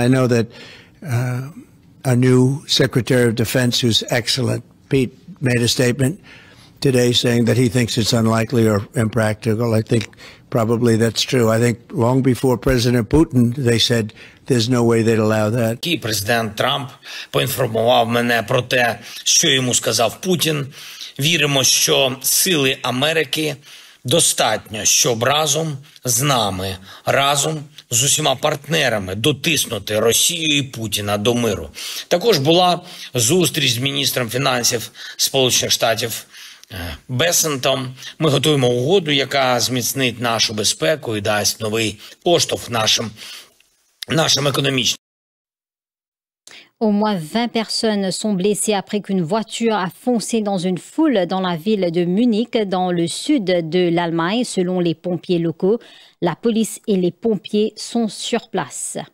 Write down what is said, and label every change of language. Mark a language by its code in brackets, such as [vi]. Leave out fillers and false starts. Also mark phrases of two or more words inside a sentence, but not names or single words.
[en] I know that a new Secretary of Defense, who's excellent, Pete, made a statement today saying that he thinks it's unlikely or impractical. I think probably that's true. I think long before President Putin, they said there's no way they'd allow that. [uk] Президент Трамп поінформував мене про те, що йому сказав Путін. Віримо, що сили Америки достатньо, щоб разом з нами, разом з усіма партнерами дотиснути Росію і Путіна до миру. Також була зустріч з міністром фінансів Сполучених Штатів Бесентом. Ми готуємо угоду, яка зміцнить нашу безпеку і дасть новий поштовх нашим економічним. [fr] Au moins 20 personnes sont blessées après qu'une voiture a foncé dans une foule dans la ville de Munich, dans le sud de l'Allemagne, selon les pompiers locaux. La police et les pompiers sont sur place.